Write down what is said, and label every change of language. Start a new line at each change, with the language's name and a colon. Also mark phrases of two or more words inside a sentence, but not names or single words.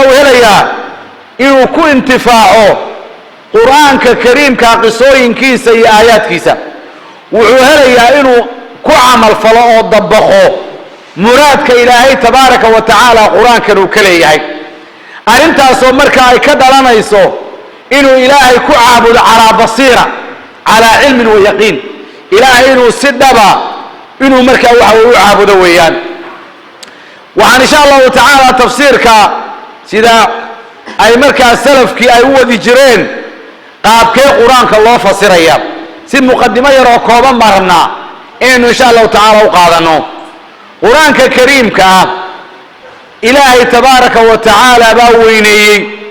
Somali: uu helayaa inuu ku intifaaco quraanka kariimka qisooyinkiisa iyo aayaadkiisa wuxuu helayaa inuu ku amal falo oo dabaqo muraadka ilaahay
Arabic: تبارك و
Somali: taala quraankan uu kaleeyahay arintaas oo marka ay ka dhalanayso inuu ilaahay ku caabudo
Arabic: على بصيرة على علم ويقين
Somali: ilaahay inuu sidaba inuu marka waxa uu caabudo weeyaan waxaan
Arabic: إن شاء الله تعالى
Somali: tafsiirka sida ay marka salafkii ay u wadi jireen qaabkee quraanka loo fasiraya si muqaddimo yar oo kooban marna in
Arabic: إن شاء الله تعالى
Somali: u qaadano quraanka kariimka ilaahay
Arabic: تبارك وتعالى
Somali: baa weyneeyay